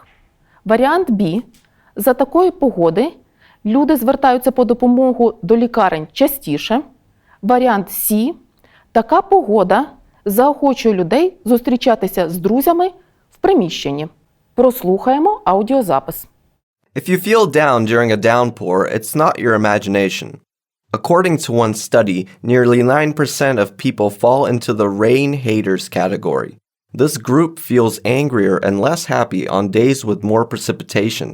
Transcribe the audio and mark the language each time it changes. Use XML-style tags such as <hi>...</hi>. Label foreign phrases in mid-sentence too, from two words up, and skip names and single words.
<uk>Варіант Б. За такої погоди люди звертаються по допомогу до лікарень частіше. Варіант С. Така погода заохочує людей зустрічатися з друзями в приміщенні. Прослухаємо аудіозапис.</uk> <en>If you feel down during a downpour, it's not your imagination. According to one study, nearly 9% of people fall into the rain haters category. This group feels angrier and less happy on days with more precipitation.</en>